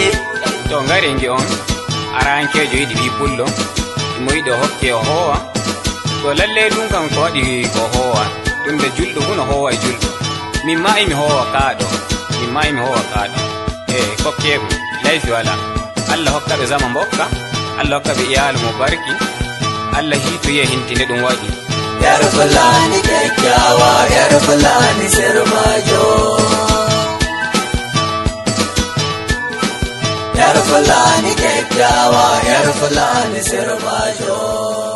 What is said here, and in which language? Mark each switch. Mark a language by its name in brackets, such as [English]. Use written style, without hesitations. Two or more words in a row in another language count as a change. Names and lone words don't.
[Fula] to ngare ngi on aran kejo idi bi pullo mo ido hokke o howa to lalle dum kan ko wadi ko howa tunda juldo kuno howa juldo min mai mi howa kaado min mai mi howa kaado kokke laifi wala Allah hokka be zaman bokka Allah hokka be iyalu mubarki Allah hitu ye hintinde dum wadi [Hausa] yar fulani kyakkyawa yar fulani sirmajo yar fulani kyakkyawa yar fulani sirmajo